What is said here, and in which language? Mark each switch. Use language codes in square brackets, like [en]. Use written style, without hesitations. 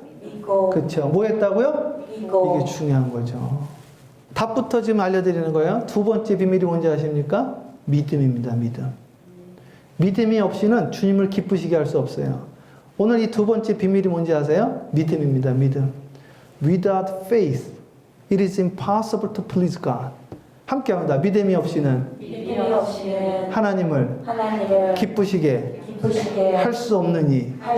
[ko] 믿고. 그렇죠. 뭐 했다고요? 믿고. 이게 중요한 거죠. 답부터 지금 알려드리는 거예요. 두 번째 비밀이 뭔지 아십니까? 믿음입니다. 믿음. 믿음이 없이는 주님을 기쁘시게 할 수 없어요. 오늘 이 두 번째 비밀이 뭔지 아세요? 믿음입니다. 믿음. [en] Without faith, it is impossible to please God. [ko] 함께 합니다. 믿음이 없이는 하나님을 기쁘시게 할 수 없느니.